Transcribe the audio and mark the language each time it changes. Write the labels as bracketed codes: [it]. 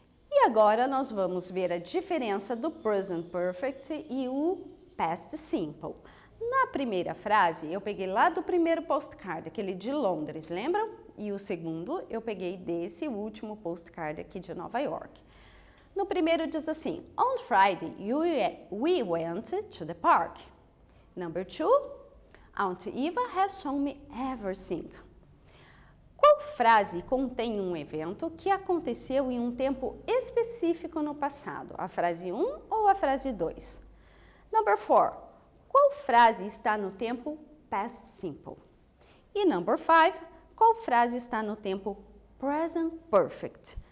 [pt] E agora nós vamos ver a diferença do present perfect e o past simple. Na primeira frase, eu peguei lá do primeiro postcard, aquele de Londres, lembram? E o segundo, eu peguei desse último postcard aqui de Nova York. No primeiro diz assim, [en] on Friday, we went to the park. Number 2, Aunt Eva has shown me everything. [pt] Qual frase contém um evento que aconteceu em um tempo específico no passado? A frase 1 ou a frase 2? [en] Number 4, [pt] qual frase está no tempo past simple? E number 5, qual frase está no tempo present perfect?